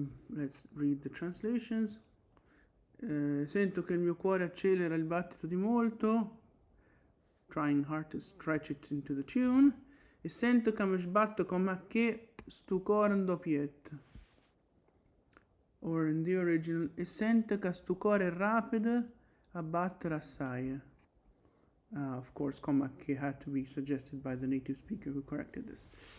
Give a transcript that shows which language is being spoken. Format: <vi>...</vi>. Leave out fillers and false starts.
<en>Let's read the translations.</en> <it>Sento che il mio cuore accelera il battito di molto,</it> <en>trying hard to stretch it into the tune.</en> <it>E sento che mi sbatto come che sto cuore in doppietta.</it> <en>Or in the original,</en> <it>e sento che sto cuore rapido a battere assai.</it> <en>Of course, come che had to be suggested by the native speaker who corrected this.</en>